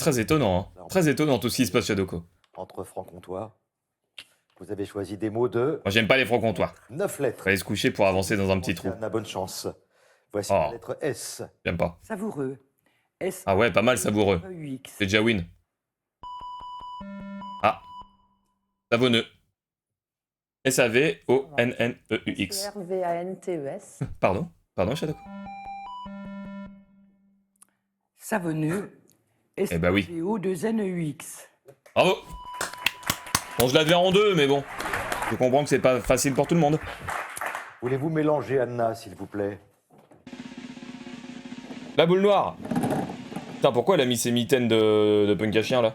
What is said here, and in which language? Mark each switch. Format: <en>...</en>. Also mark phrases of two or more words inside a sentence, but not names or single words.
<fr>C'est très étonnant, hein. Très étonnant tout ce qui se passe, Shadoko. Entre franc-comtois, vous avez choisi des mots de Moi, j'aime pas les francs-comtois. 9 lettres. Faut aller se coucher pour avancer dans un petit trou. On a bonne chance. Voici Oh. la lettre S. J'aime pas. Savoureux. S. Ah ouais, pas mal savoureux. UX. C'est déjà win. Ah. Savonneux. S-A-V-O-N-N-E-U-X. R-V-A-N-T-E-S. Pardon Shadoko. Savonneux. S. Eh bah oui. O-2-N-E-U-X. Bravo. Bon, je l'avais en deux, mais bon. Je comprends que c'est pas facile pour tout le monde. Voulez-vous mélanger Anna, s'il vous plaît? La boule noire. Putain, pourquoi elle a mis ses mitaines de punk à chien, là?</fr>